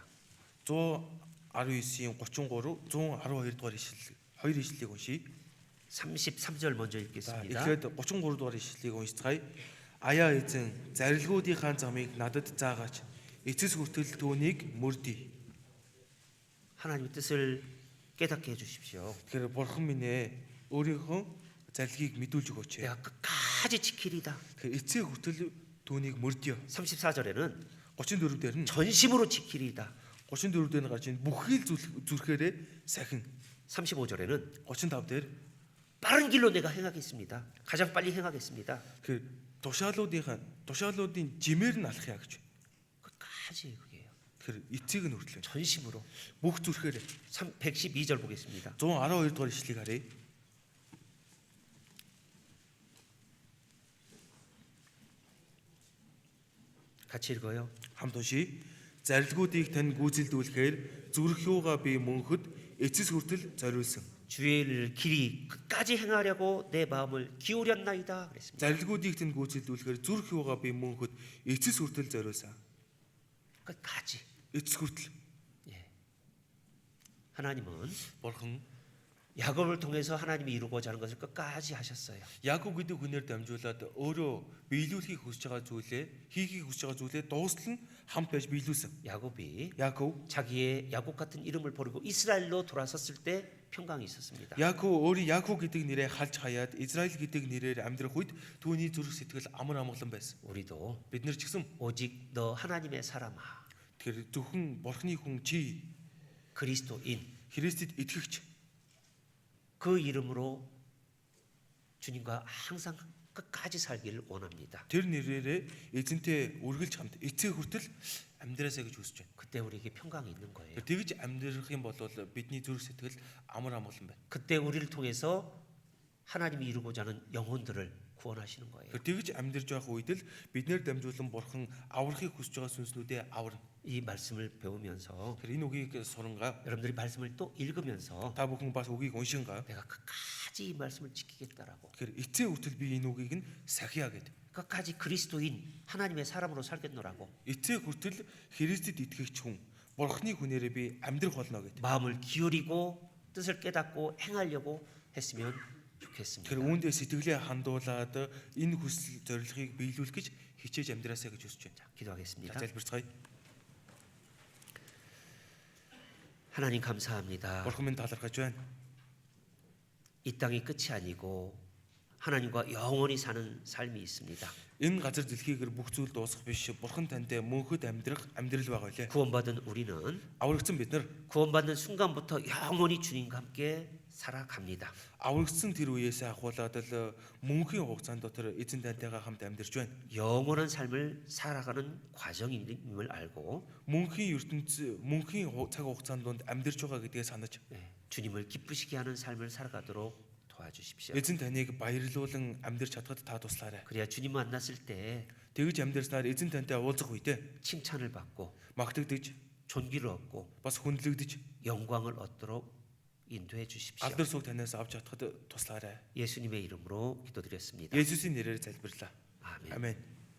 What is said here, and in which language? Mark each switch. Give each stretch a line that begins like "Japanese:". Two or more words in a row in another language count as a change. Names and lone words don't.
Mongolian: 119-ийн 33, 112 дугаар ишлэл, хоёр ишлэлийг уншия.
Korean: 33절 먼저
Mongolian: За
Korean: 읽겠습니다.
Mongolian: эхлээд 33 дугаар ишлэлийг уншицгаая. Аяа эзэн зарилгуудынхаа замыг надад заагаач. Эцэс хүртэл түүнийг мөрдөй.
Korean: 하나님의 뜻을 깨닫게 해주십시오.
Mongolian: Тэгэхээр бурхан минь ээ өөрийнхөө зарилгийг мэдүүлж өгөөч.
Korean: 내가 끝까지 지키리다.
Mongolian: Тэгэхээр эцэг хүртэл түүнийг мөрдөй.
Korean: 34절에는
Mongolian: 34 дээр нь
Korean: 전심으로 지키리다.
Mongolian: 34 дээр нь гарч ийн бүхий л зүрхээрээ сахин.
Korean: 35절에는
Mongolian: 35 дээр
Korean: 빠른 길로 내가 행하겠습니다. 가장 빨리 행하겠습니다.
Mongolian: 그 тушаалуудын жимээр нь алхая гэж.
Korean: 끝까지 그게요.
Mongolian: Тэгэхээр эцэг нь хүртэл
Korean: 전심으로.
Mongolian: бүх зүрхээрээ
Korean: 112절 보겠습니다.
Mongolian: 112 дугаар ишлэгийг харъя.
Korean: 같이 읽어요.
Mongolian: Хамт уншия. Зарилгуудыг тань гүйцэлдүүлэхээр зүрх юугаа би мөнхөд эцэс хүртэл зориулсан.
Korean: 주의 일 길이 끝까지 행하려고 내 마음을 기울였나이다 그랬습니다.
Mongolian: Зарилгуудыг тань гүйцэлдүүлэхээр зүрх юугаа би мөнхөд эцэс хүртэл зориулсан.
Korean: 끝까지.
Mongolian: Эцэс хүртэл.
Korean: 하나님은
Mongolian: Бурхан
Korean: 야곱을 통해서 하나님이 이루고자 하는 것을 끝까지 하셨어요.
Mongolian: Яаков гэдэг хүнээр дамжуулаад өөрөө биелүүлэхийг хүсэж байгаа зүйлээ, хийхийг хүсэж байгаа зүйлээ дуустал нь хамт байж биелүүлсэн.
Korean: 야곱이
Mongolian: Яаков
Korean: 자기의 야곱 같은 이름을 버리고 이스라엘로 돌아섰을 때 평강이 있었습니다.
Mongolian: Яаку өөрийн Яаку гэдэг нэрээ халж хаяад Израиль гэдэг нэрээр амьдрах үед түүний зүрх сэтгэл амар амгалан байсан.
Korean: 우리도
Mongolian: Бид нар ч гэсэн
Korean: 오직 너 하나님의 사람아,
Mongolian: тэр зөвхөн Бурхны хүн чи
Korean: 그리스도인
Mongolian: Христэд итгэгч
Korean: 그 이름으로 주님과 항상 끝까지 살기를 원합니다.
Mongolian: тэр нэрээрээ эзэнтэй үргэлж хамт эцэг хүртэл амьдраасаа гэж хүсэж байна.
Korean: 그때 우리에게 평강이 있는 거예요.
Mongolian: Тэгж амьдрах юм бол бидний зүрх сэтгэл амар амгалан байна.
Korean: 그때 우리를 통해서 하나님이 이루고자 하는 영혼들을 구원하시는 거예요.
Mongolian: Тэгж амьдарч байх үед л биднэр дамжуулан Бурхан аврахыг хүсэж байгаа сүнснүүдээ аварна.
Korean: 이 말씀을 배우면서
Mongolian: Тэр энэ үгийг сурангаа
Korean: 여러분들이 말씀을 또 읽으면서
Mongolian: та бүхэн бас үгийг уншингаа.
Korean: 내가 끝까지 이 말씀을 지키겠다라고,
Mongolian: Тэгэхээр эцэг хүртэл би энэ үгийг нь сахиа гэдэг.
Korean: 끝까지 그리스도인 하나님의 사람으로 살겠노라고
Mongolian: Эцэг хүртэл Христэд итгэгч хүн Бурхны хүнээрээ би амьдрах болно гэдэг.
Korean: 마음을 기울이고 뜻을 깨닫고 행하려고 했으면 좋겠습니다.
Mongolian: Тэр үүндээ сэтгэлээ хандуулаад энэ хүсэл зорилгыг биелүүлэх гэж хичээж амьдраасаа гэж хүсэж байна.
Korean: 기도하겠습니다.
Mongolian: Залбирцгаая.
Korean: 하나님 감사합니다.
Mongolian: Бурхан минь талархаж байна.
Korean: 이 땅이 끝이 아니고 하나님과 영원히 사는 삶이 있습니다.
Mongolian: Энэ газар дэлхийгээр бүх зүйл дуусах биш. Бурхан тантай мөнхөд амьдрах амьдрал байгаа үлээ.
Korean: 구원받은 우리는
Mongolian: Аврагдсан бид нар
Korean: 구원받는 순간부터 영원히 주님과 함께 살아갑니다.
Mongolian: аврагдсан тэр үеэс ахуулаад л мөнхийн хугацаанд дотор эзэн тантайгаа хамт амьдарч байна.
Korean: 영원한 삶을 살아가는 과정임을 알고
Mongolian: Мөнхийн ертөнц мөнхийн цаг хугацаанд донд амьдарч байгаа гэдгээ санаж
Korean: 주님을 기쁘시게 하는 삶을 살아가도록 도와주십시오.
Mongolian: эзэн таныг баярлуулан амьдарч чадхад та туслаарай.
Korean: 그래야 주님 만났을 때
Mongolian: Тэгж амьдарснаар эзэн тантай уулзах үедээ
Korean: 칭찬을 받고
Mongolian: магтагдж
Korean: 존귀를 얻고
Mongolian: бас хүндлэгдэж
Korean: 영광을 얻도록 인도해 주십시오.
Mongolian: алдар суг танаас авч чадхад туслаарай.
Korean: 예수님의 이름으로 기도드렸습니다.
Mongolian: Есүсийн нэрээр залбирлаа.
Korean: 아멘.
Mongolian: Амен.